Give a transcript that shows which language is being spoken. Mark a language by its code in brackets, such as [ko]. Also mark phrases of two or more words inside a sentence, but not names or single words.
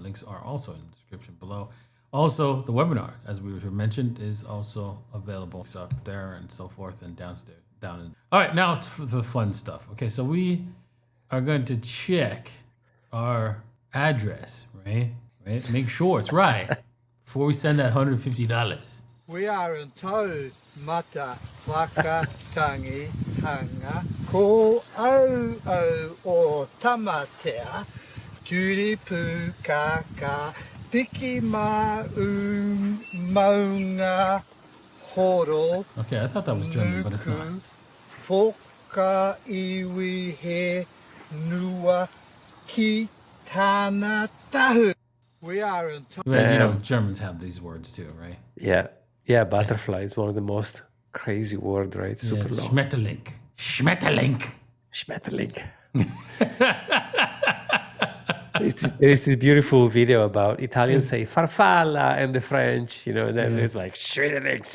[en] Links are also in the description below. Also, the webinar, as we mentioned, is also available. It's up there and so forth and downstairs. All right, now for the fun stuff. Okay, so we are going to check our address, right? Make sure it's right before we send that $150. We are in tau mata whakatangi hanga ko au o tamatea turipu kaka piki maunga horo. Okay, I thought that was German, but it's not. [mi] Foka iwi he nua ki tana tahu. [en] We are in tau. Germans have these words too, right? Yeah, butterfly is one of the most crazy words, right? Super long. Schmetterling. There is this beautiful video about Italians say farfalla and the French, and then there's like Schmetterlings.